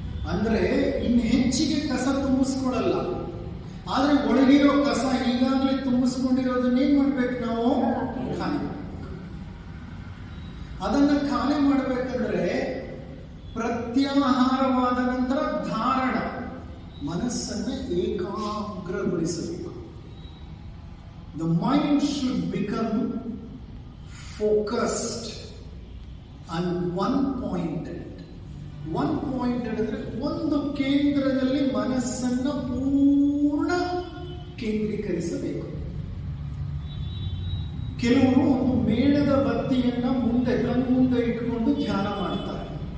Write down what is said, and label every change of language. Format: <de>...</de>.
<kn>ಅಂದ್ರೆ ಇನ್ನು ಹೆಚ್ಚಿಗೆ ಕಸ ತುಂಬಿಸ್ಕೊಡಲ್ಲ. ಆದ್ರೆ ಒಳಗಿರೋ ಕಸ ಈಗಾಗಲೇ ತುಂಬಿಸ್ಕೊಂಡಿರೋದನ್ನೇನ್ ಮಾಡ್ಬೇಕು ನಾವು? ಖಾಲಿ ಮಾಡಬೇಕು. ಅದನ್ನ ಖಾಲಿ ಮಾಡಬೇಕಂದ್ರೆ ಪ್ರತ್ಯಾಹಾರವಾದ ನಂತರ ಧಾರಣ, ಮನಸ್ಸನ್ನು ಏಕಾಗ್ರಗೊಳಿಸಬೇಕು.</kn> <en>The mind should become focused on one point.</en> <kn>One point ಹೇಳಿದ್ರೆ ಒಂದು ಕೇಂದ್ರದಲ್ಲಿ ಮನಸ್ಸನ್ನು ಪೂರ್ಣ ಕೇಂದ್ರೀಕರಿಸಬೇಕು. ಕೆಲವರು ಒಂದು ಮೇಣದ ಬತ್ತಿಯನ್ನ ಕಣ್ಮುಂದೆ ಇಟ್ಟುಕೊಂಡು ಧ್ಯಾನ ಮಾಡ್ತಾರೆ.</kn>